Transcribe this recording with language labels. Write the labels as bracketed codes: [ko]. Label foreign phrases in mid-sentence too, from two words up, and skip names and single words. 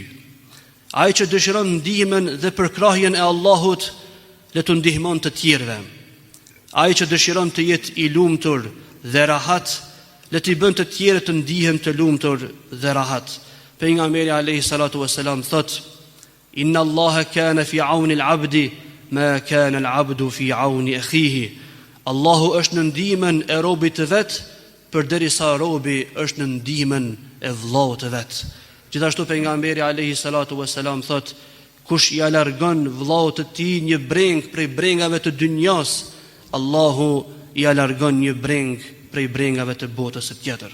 [sq] Ai që dëshiron ndihmën dhe përkrahjen e Allahut, le të ndihmon të tjerëve. Ai që dëshiron të jetë i lumtur dhe rahat, le të bën të tjerët të ndihen të lumtur dhe rahat. Pejgamberi [ar] عليه الصلاة والسلام [sq] thot: [ar] إن الله كان في عون العبد ما كان العبد في عون أخيه. [sq] Allahu është në ndihmën e robit të vet, përderisa robi është në ndihmën e vllaut të vet. Gjithashtu pejgamberi [ar] عليه الصلاة والسلام [sq] thot: Kush i largon vllaut të tij një breng prej brengave të dynjas, Allahu i largon një breng prej brengave të botës së tjetër.